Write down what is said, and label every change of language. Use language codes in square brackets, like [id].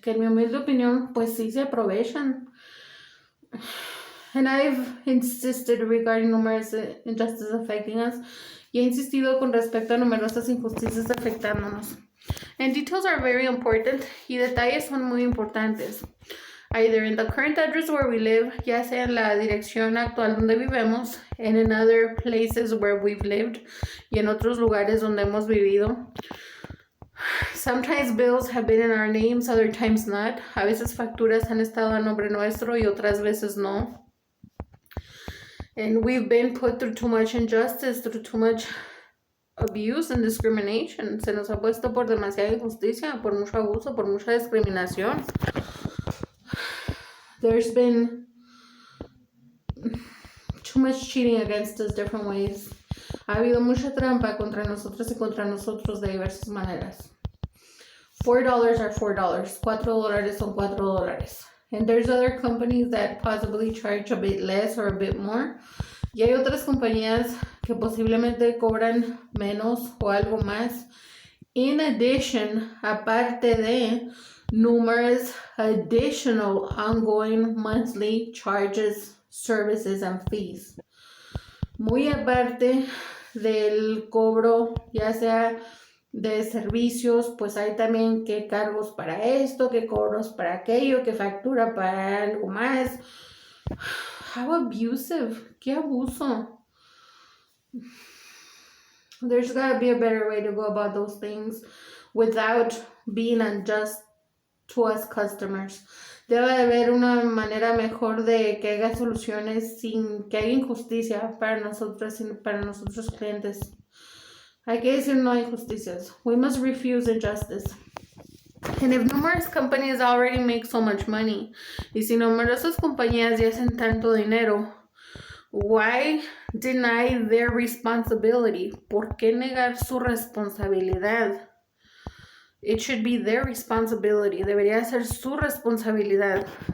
[es] Que en mi humilde opinión, pues sí se aprovechan. [en] And I've insisted regarding numerous injustices affecting us. [es] Y he insistido con respecto a numerosas injusticias afectándonos. [en] And details are very important. [es] Y detalles son muy importantes. [en] Either in the current address where we live, [es] ya sea en la dirección actual donde vivemos, [en] and in other places where we've lived, [es] y en otros lugares donde hemos vivido. [en] Sometimes bills have been in our names, other times not. [es] A veces facturas han estado a nombre nuestro y otras veces no. [en] And we've been put through too much injustice, through too much abuse and discrimination. [es] Se nos ha puesto por demasiada injusticia, por mucho abuso, por mucha discriminación. [en] There's been too much cheating against us different ways. [es] Ha habido mucha trampa contra nosotros y contra nosotros de diversas maneras. [en] $4 are $4. [es] $4 son $4. [en] And there's other companies that possibly charge a bit less or a bit more. [es] Y hay otras compañías que posiblemente cobran menos o algo más. [en] In addition, [es] aparte de [en] numerous additional ongoing monthly charges, services, and fees. [es] Muy aparte del cobro, ya sea de servicios, pues hay también que cargos para esto, que cobros para aquello, que factura para algo más. [en] How abusive, [es] qué abuso. [en] There's gotta be a better way to go about those things without being unjust to us customers. [es] Debe de haber una manera mejor de que haya soluciones sin que haya injusticia para nosotros y para nosotros clientes. Hay que decir no hay injusticias. [en] We must refuse injustice. And if numerous companies already make so much money, [es] y si numerosas compañías ya hacen tanto dinero, [en] why deny their responsibility? [es] ¿Por qué negar su responsabilidad? [en] It should be their responsibility. [es] Debería ser su responsabilidad.